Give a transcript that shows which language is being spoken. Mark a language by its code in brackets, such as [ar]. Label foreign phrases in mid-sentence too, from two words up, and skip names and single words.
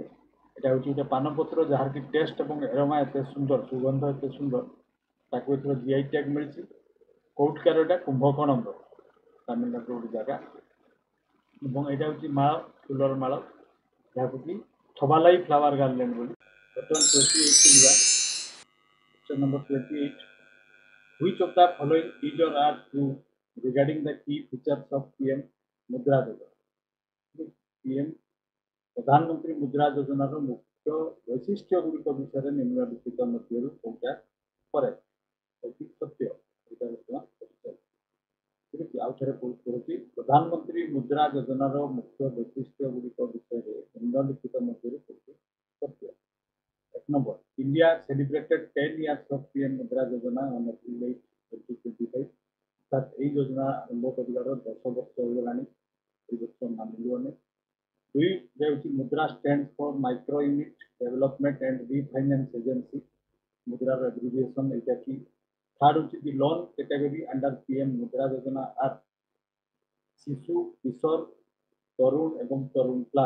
[or] ଏଇଟା ହେଉଛି ଗୋଟେ ପାନପତ୍ର ଯାହାର କି ଟେଷ୍ଟ ଏବଂ ଏରୋମା ଏତେ ସୁନ୍ଦର, ସୁଗନ୍ଧ ଏତେ ସୁନ୍ଦର, ତାକୁ ଏଥର [en] GI tag [or] ମିଳିଛି। କୋଉଠିକାର ଏଇଟା? କୁମ୍ଭକୋଣମ୍ର, ତାମିଲନାଡୁର ଗୋଟେ ଜାଗା। ଏବଂ ଏଇଟା ହେଉଛି ମାଳ, ଫୁଲର ମାଳ, ଯାହାକୁ କି ଥୋବାଲାଇ [en] flower garland [or] ବୋଲି। ବର୍ତ୍ତମାନ 28କୁ ଯିବା। [en] Question number 28. Which of the following is or are true regarding the key features of PM Mudra Yojana? [or] PM ପ୍ରଧାନମନ୍ତ୍ରୀ ମୁଦ୍ରା ଯୋଜନାର ମୁଖ୍ୟ ବୈଶିଷ୍ଟ୍ୟ ଗୁଡ଼ିକ ବିଷୟରେ ନିମ୍ନଲିଖିତ ମଧ୍ୟରୁ କୋଉଟା କରେକ୍ଟ? ସତ୍ୟ। ଏଇଟା ବର୍ତ୍ତମାନ ଠିକ୍ ଅଛି, ଆଉ ଥରେ କହୁଛି, ପ୍ରଧାନମନ୍ତ୍ରୀ ମୁଦ୍ରା ଯୋଜନାର ମୁଖ୍ୟ ବୈଶିଷ୍ଟ୍ୟ ଗୁଡ଼ିକ ବିଷୟରେ ନିମ୍ନଲିଖିତ ମଧ୍ୟରୁ କୋଉଟି ସତ୍ୟ? [en] 1 number, India celebrated 10 years of PM Mudra Yojana on April 8, 2025. [or] ଅର୍ଥାତ୍ ଏହି ଯୋଜନା ଆରମ୍ଭ କରିବାର 10 ବର୍ଷ ହୋଇଗଲାଣି, ଏହି ବର୍ଷ ମାନିଲୁ ଆମେ। [en] 2 ହେଉଛି Mudra stand for micro unit development and refinance agency, [or] ମୁଦ୍ରାର ଆବ୍ରିଭିଏସନ୍ ଏଇଟା କି। [en] 3rd ହେଉଛି the loan category under PM ମୁଦ୍ରା ଯୋଜନା ଆର୍ ଶିଶୁ, କିଶୋର, ତରୁଣ ଏବଂ ତରୁଣ ପ୍ଲସ୍।